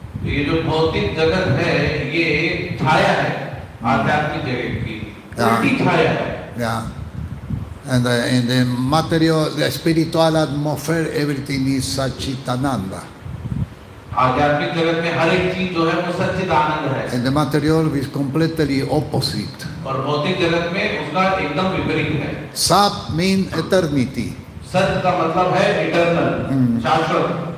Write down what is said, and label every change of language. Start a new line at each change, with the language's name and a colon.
Hindi: ये जो भौतिक जगत है ये छाया है आध्यात्मिक जगत की, उल्टी छाया है।
English: Yeah. And in the material, the spiritual atmosphere, everything is Satchitananda.
Hindi: आध्यात्मिक जगत में हर एक चीज जो है वो सच्चिदानंद है।
English: And the material is completely opposite.
Hindi: और भौतिक जगत में उसका एकदम विपरीत है।
English: Sat means eternity.
Hindi: सत्य का मतलब है इटर्नल, शाश्वत।